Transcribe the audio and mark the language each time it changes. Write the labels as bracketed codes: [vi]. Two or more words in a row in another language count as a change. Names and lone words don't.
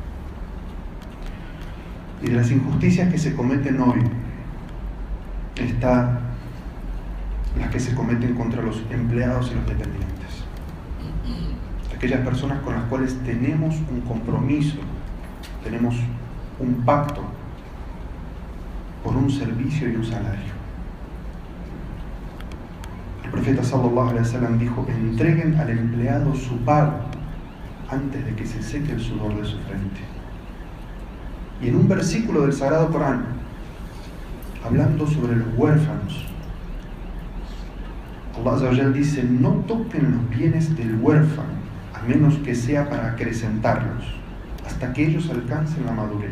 [es] Y de las injusticias que se cometen hoy está las que se cometen contra los empleados y los dependientes. Aquellas personas con las cuales tenemos un compromiso, tenemos un pacto por un servicio y un salario. El profeta [ar] صلى الله عليه وسلم [es] dijo: entreguen al empleado su pago antes de que se seque el sudor de su frente. Y en un versículo del Sagrado Corán, hablando sobre los huérfanos, [ar] الله عز وجل [es] dice: no toquen los bienes del huérfano a menos que sea para acrecentarlos hasta que ellos alcancen la madurez.